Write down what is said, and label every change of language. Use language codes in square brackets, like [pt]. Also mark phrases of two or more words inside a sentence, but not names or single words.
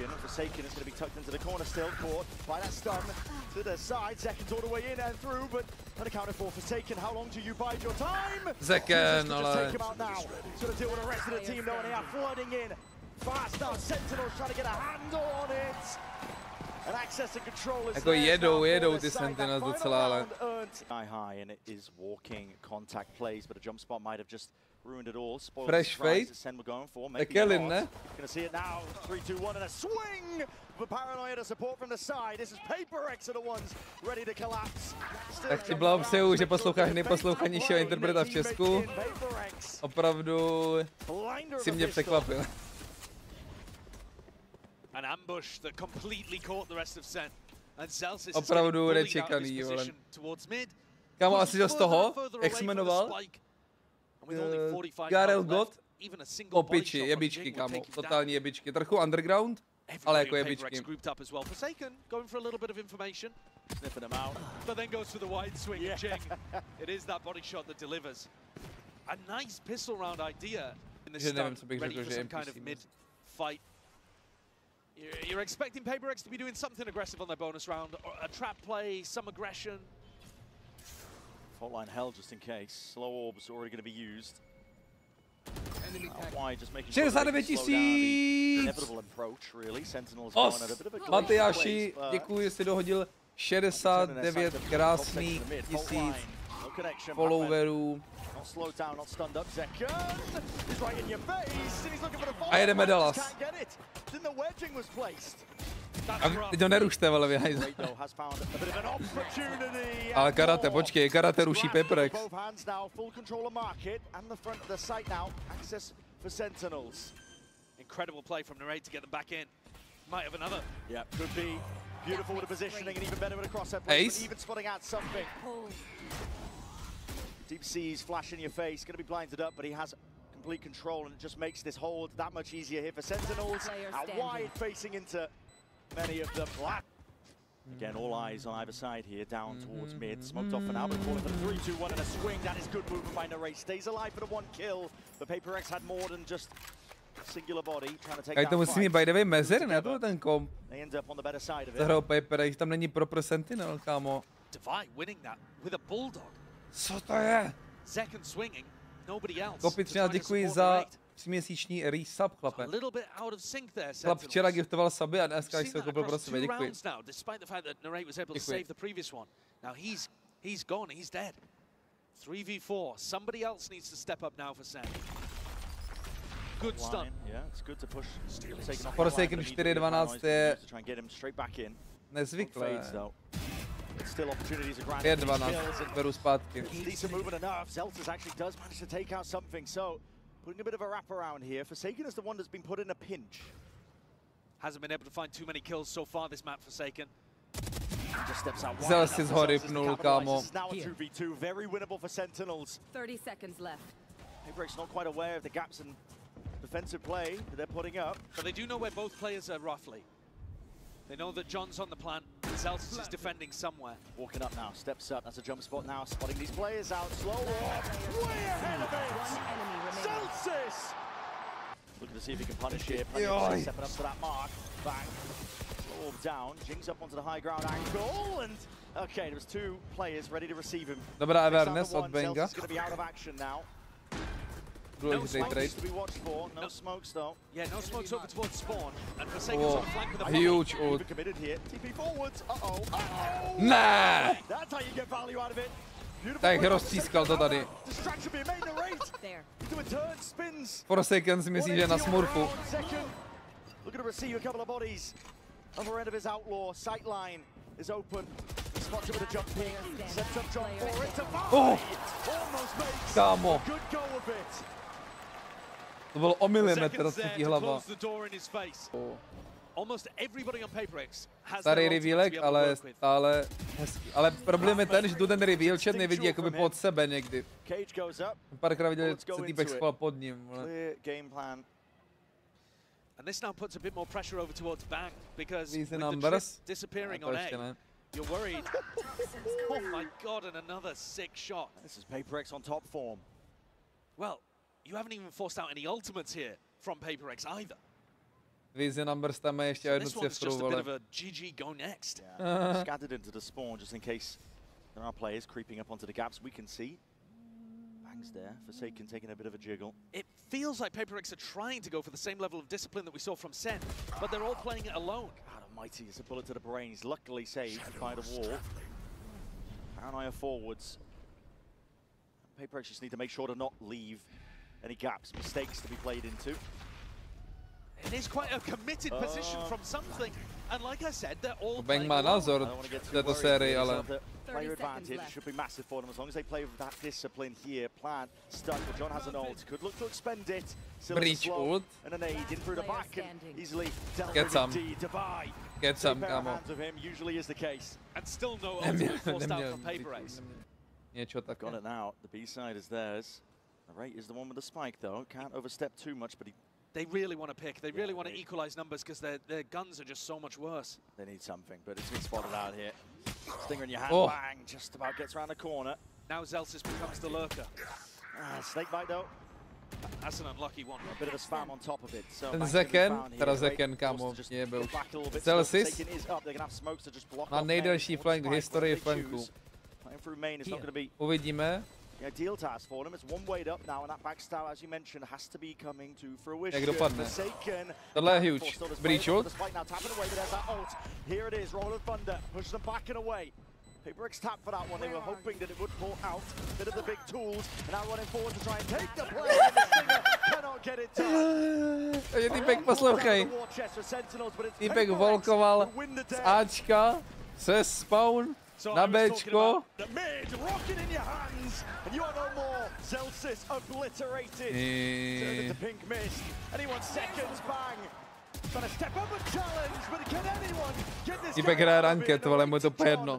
[en] Forsaken is going to be tucked into the corner still, caught by that stun to the side. Zekken's all the way in and through, but unaccounted for. Forsaken, how long do you bide your time? Zekken, take him out now. He's going to deal with the rest of the team, though, and they are flooding in. Fast now, Sentinels trying to get a handle on it. And access and control is [cs] jako jedou ty Sentinels docela, ale... [en] High, and it is walking contact plays, but a jump spot might have just ruined it all. Fresh fade. Ekelin, ne? Gonna see it now. 3, 2, 1, and a swing! The paranoia to support from the side. This is PRX are the ones ready to collapse. [cs] Tak ti blahopřeju, že posloucháš nejposlouchanějšího interpreta v Česku. Opravdu si mě překvapil. [en] An ambush that completely caught the rest of Sen. And Celsius [cs] opravdu nečekaný, vole. Kámo, asi z toho, jak se jmenoval? Garel God? Opiči, jebičky, kámo. Totální jebičky. Trochu underground, ale jako jebičky. [en] Sniffing him out. But then goes for the wide swing and Jing. It is that body shot that delivers. A nice pistol round idea in the start, ready for some kind of mid-fight. You're expecting PRX to be doing something aggressive on their bonus round, or a trap play, some aggression. Fault line held just in case. Slow orbs already going to be used. Why just making sure the inevitable approach, really. Sentinels going at a bit of a [cs] Matyáši, děkuji, že jsi dohodil 69 krásných tisíc followerů. A jedeme Dallas. A teď ho nerušte, vole, vyhajze. Ale karate, počkej, karate ruší PRX. [en] Incredible play from Narrate to get them back in. Might have another. Yeah, could be beautiful with the positioning and even better with a cross-up play, but even spotting out something. Deep Seas flash in your face, going to be blinded up, but he has complete control, and it just makes this hold that much easier here for Sentinels. Out wide, facing into many of them. Again, all eyes on either side here, down towards mid. Smoked off for now, but calling for the 3, 2, 1 and a swing. That is good movement by Narrate. Stays alive for the 1 kill, but PRX had more than just a singular body trying to take [cs] down. To musí mít [en] by the way [cs] mezer, ne? To ten komp. [en] They end up on the better side of it. [cs] Zahrál PRX, tam není pro Sentinel, kámo. [en] Devi winning that with a bulldog. [cs] Co to je? [en] Zekken swinging, nobody else. [cs] Kopi 13, děkuji za 3měsíční resub, chlape. Chlap včera giftoval suby a dneska se koupil pro sebe, děkuji. [en] He's gone, he's dead. 3v4, somebody else needs to step up now for Sen. Good stun. Yeah, it's good to push. [cs] Forsaken 4-12 je nezvyklé. 5-12, beru zpátky. [en] Decent movement enough. Zeltas actually does manage to take out something, so putting a bit of a wraparound here. Forsaken is the one that's been put in a pinch. Hasn't been able to find too many kills so far this map, Forsaken. Just steps out [cs] Zel si z hory pnul, kámo. [en] Now a 2v2, very winnable for Sentinels. 30 seconds left. PRX not quite aware of the gaps in the defensive play that they're putting up. But they do know where both players are roughly. They know that John's on the plant, Zelsis is defending somewhere. Walking up now, steps up, that's a jump spot now, spotting these players out, slow walk, way ahead of it! Zelsis! Looking to see if he can punish here, stepping up to that mark, bang. Slow walk down, Jinx up onto the high ground angle, and okay, there was two players ready to receive him. [cs] Dobrá awareness od Benga. [en] Zelsis is going to be out of action now. No smokes to be watched for. No smokes though. Yeah, no smokes over towards spawn. And Forsaken's on the flank with a huge ult. Committed here. TP forwards. Uh-oh. Uh-oh. Nah. That's how you get value out of it. [cs] Tak rozcískal to tady. [en] Distraction being made in the race. Doing turn spins. [cs] Forsaken si myslí, že je na smurfu. [en] Looking to receive a couple of bodies. Other end of his outlaw. Sight line is open. Spots it with a jump ping. Sets up jump for it to fight. Almost makes [cs] Kámo. [en] a good go of it. [cs] To bylo o milimetr třetí hlava. Starý revealek, ale stále hezký. Ale problém je ten, že tu ten reveal chat nevidí jakoby pod sebe někdy. Párkrát viděl, že se týpek schoval pod ním. [en] And this now puts a bit more pressure over towards Bang because [cs] Více [en] with numbers. the trip disappearing on A, you're worried. Oh my god, and another sick shot. This is PRX on top form. Well, you haven't even forced out any ultimates here from PRX either. [cs] Více numbers tam je ještě jednu cifru, [en] just a bit of a GG go next. Yeah. Scattered into the spawn just in case there are players creeping up onto the gaps we can see. Bang's there, Forsaken taking a bit of a jiggle. It feels like PRX are trying to go for the same level of discipline that we saw from Sen, but they're all playing it alone. God almighty, it's a bullet to the brain. He's luckily saved by the wall. Paranoia forwards. PRX just need to make sure to not leave any gaps, mistakes to be played into. It is quite a committed position from something, and like I said, they're all [cs] Bang má názor v této sérii, ale [en] player advantage should be massive for them as long as they play with that discipline here. Plan stuck, but John has an ult. Could look to expend it. Breach ult. And an aid in through the back and easily Get some. to buy. Get some, kámo. Of him usually is the case. And still no ultimate forced out from PRX. Got it now. The B side is theirs. The Rate is the one with the spike though. Can't overstep too much, but they really want to pick. They really want to equalize numbers because their guns are just so much worse. They need something, but it's been spotted out here. Stinger in your hand, bang, just about gets around the corner. Now Zelsis becomes the lurker. Snake bite though. That's an unlucky one. A bit of a spam on top of it. So [cs] Zekken, teda Zekken, kámo, je byl. Zelsis má nejdelší flank v historii flanků. Uvidíme. [en] Yeah, deal task for them. It's one way up now, and that backstab, as you mentioned, has to be coming to fruition. [cs] Jak dopadne? Tohle je huge. Breach ult. [en] Here it is, Roll of Thunder, pushes them back and away. PRX tapped for that one. They were hoping that it would pull out a bit of the big tools, and now running forward to try and take the play. Cannot get it done. [cs] Takže týpek, poslouchej. Týpek volkoval z Ačka se spawn na Bčko. Týpek hraje ranked, ale mu je to jedno.